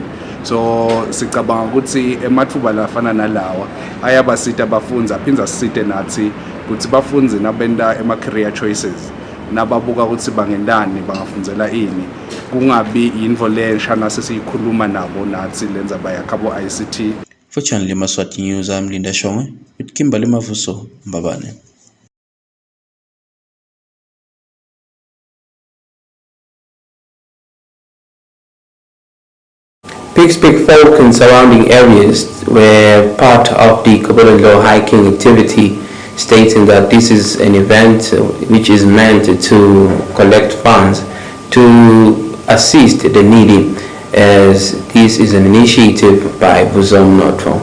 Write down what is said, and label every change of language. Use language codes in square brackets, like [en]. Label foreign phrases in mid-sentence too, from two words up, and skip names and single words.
[ss] So sicabanga ukuthi ematfuba lafana nalawa ayabasita abafundzi, aphindze asisite nathi ukuthi bafundzi nabenta ema- [en] career choices [ss] nababuka ukuthi bangendani, bangafundzela ini, kungabi yintfo lensha nasesiyikhuluma nabo nathi lenza bayakhabo ICT. [en] For Channel Yemaswati News, I'm Linda Shongwe with Kimberly Mavuso Mbabane. Pigspeak folk in surrounding areas were part of the Kobolondlo hiking activity, stating that this is an event which is meant to collect funds to assist the needy, as this is an initiative by Buzom Notro.